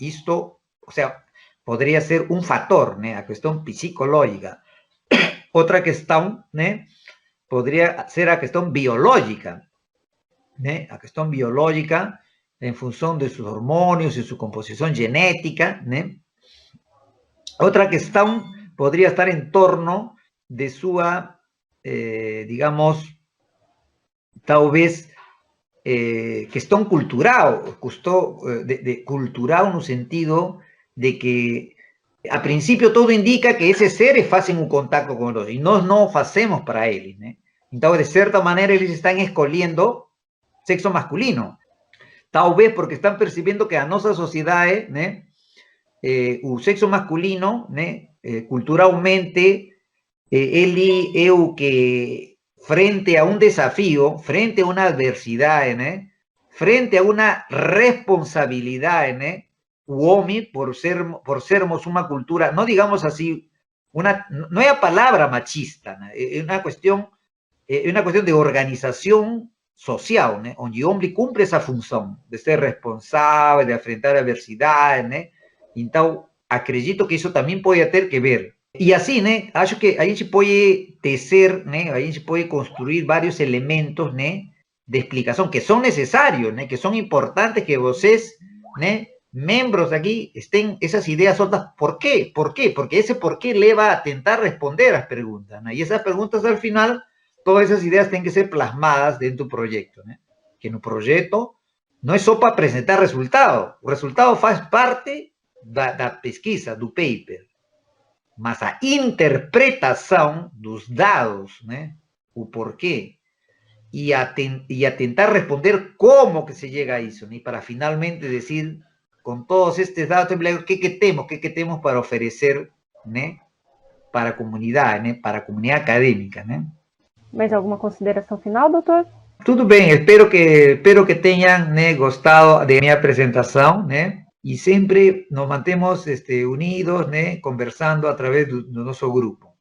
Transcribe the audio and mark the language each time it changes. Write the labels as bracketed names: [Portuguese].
[Spanish] Esto, o sea, podría ser un factor, ¿no? A cuestión psicológica. Otra cuestión, ¿no? Podría ser a cuestión biológica, ¿no? A cuestión biológica en función de sus hormonios y su composición genética, ¿no? Otra cuestión podría estar en torno de su, digamos, tal vez, [Portuguese] questão cultural, cultural no sentido de que a princípio todo indica que esses seres fazem um contato com nós e nós não fazemos para eles, né? Então, de certa maneira, eles estão escolhendo sexo masculino, talvez porque estão percebendo que a nossa sociedade, né, o sexo masculino, né, culturalmente, ele é o que [Spanish] frente a un desafío, frente a una adversidad, ¿no? Frente a una responsabilidad, ¿no? Hombre, por sermos una cultura, no digamos así, no es palabra machista, ¿no? Es una cuestión de organización social, ¿no? Donde el hombre cumple esa función de ser responsable, de enfrentar adversidades, ¿no? Entonces, acredito que eso también puede tener que ver. [Portuguese] E assim, né, acho que a gente pode tecer, né, a gente pode construir vários elementos, né, de explicação que são necessários, né, que são importantes que vocês, né, membros aqui, tenham essas ideias soltas. Por quê? Por quê? Porque esse porquê leva a tentar responder as perguntas, né, e essas perguntas, [Spanish] al final, [Portuguese] todas essas ideias têm que ser plasmadas dentro do projeto, né, que no projeto Não é só para apresentar resultado. O resultado faz parte da pesquisa, do paper. Mas a interpretação dos dados, né? O porquê, e a tentar responder como que [Spanish] se llega [Portuguese] a isso, né? [Spanish] Para finalmente decir, con todos estos dados, ¿qué [Portuguese] temos para oferecer, né? Para a comunidade, né? Para a comunidade acadêmica, né? Mais alguma consideração final, doutor? Tudo bem, espero que tenham, né, gostado de minha apresentação, né? E sempre nos mantemos unidos, né? Conversando através do nosso grupo.